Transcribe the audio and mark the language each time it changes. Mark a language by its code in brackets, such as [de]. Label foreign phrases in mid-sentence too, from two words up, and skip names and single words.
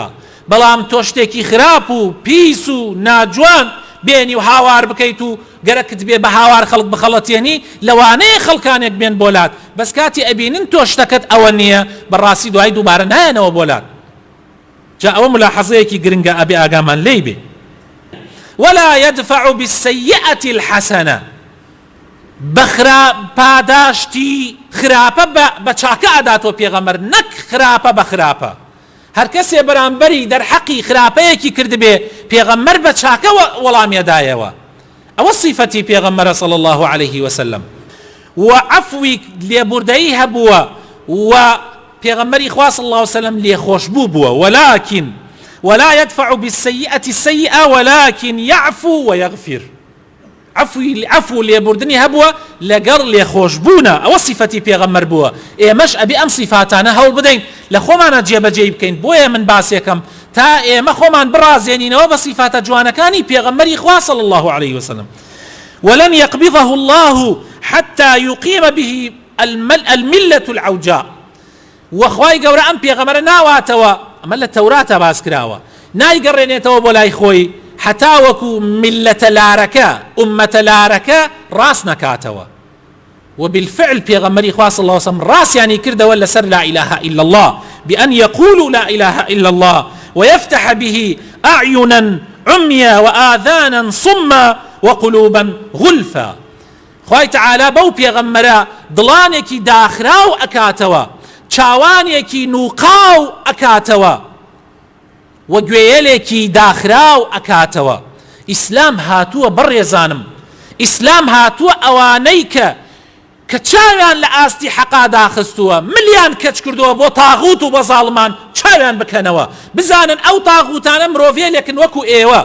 [ckb] بەڵام تۆ شتێکی خراپ و پیس و ناجوان بێنی و هاوار بکەیت و گەرەکت بێ بە هاوار خەڵک بخەڵەتێنی، لەوانەیە خەڵکانێک بێن بۆلات، بەس کاتی ئەبینن تۆ شتەکەت ئەوە نییە، بەڕاستی دوای دووبارە نایەنەوە بۆلات. جا ئەوە ملاحەزەیەکی گرنگە ئەبێ ئاگامان لێی بێ. [ar] ولا يدفع بالسيئة الحسنة، [ckb] پاداشتی خراپە بە چاکە ئەداتۆ پێغەمبەر، نەک خراپە بە خراپە. هەر کەسێ بەرامبەری دەرحەقی خراپەیەکی کردبێ پێغەمبەر بە چاکە وەڵامیەدایەوە. ئەوە صیفەتی پێغەمبەرە [ar] صلی الله عليه وسلم. [ckb] و عەفوی لێبوردەیی هەبووە و پێغەمبەری خوا [ar] صلی الله عليه وسلم [ckb] لێخۆشبوو بووە. [ar] ولكن ولا يدفع بالسيئة السيئة ولكن يعفو ويغفر. [ckb] عفو لێبوردنی هەبووە لەگەڵ لێخۆشبوونە، ئەوە صیفەتی پێغەمبەر بووە. ئێمەش ئەبێ ئەم صیفاتانە هەوڵ بدەین لە خۆمانە جێبەجێ بکەین. بۆیە من باسێکم تا ئێمە خۆمان بڕازێنینەوە بە صیفاتە جوانەکانی پێغەمبەری خوا [ar] صلی الله عليه وسلم. ولن يقبضه الله حتى يقيم به الملة العوجاء. [ckb] وخوای گەورە ئەم پێغەمبەرە ناواتەوە، ئەمە لە تەوراتە باس کراوە، نایگەڕێنێتەوە بۆ لای خۆی حتا وەکو ملەتە لارەکە ئومەتە لارەکە ڕاست نەکاتەوە. [ar] وبالفعل [ckb] پێغەمبەری خوا [ar] صلی الله عليه وسلم [ckb] ڕاستیانی کردەوە لەسەر [ar] لا إله إلا الله، بأن يقولوا لا إله إلا الله ويفتح به أعينا عميا وآذانا صما وقلوبا غلفا. [ckb] خوای تعالی بەو پێغەمبەرە دڵانێکی داخراو ئەکاتەوە، چاوانێکی نوقاو ئەکاتەوە و گوێیەلێکی داخراو ئەکاتەوە. ئیسلام هاتووە بڕێزانم، ئیسلام هاتووە ئەوانەی کە چاویان لە ئاستی حەقا داخستووە، ملیان کەچ کردووە بۆ تاغوت و بە زاڵمان چاویان بکەنەوە، بزانن ئەو تاغوتانە مرۆڤێلێکن وەکو ئێوە.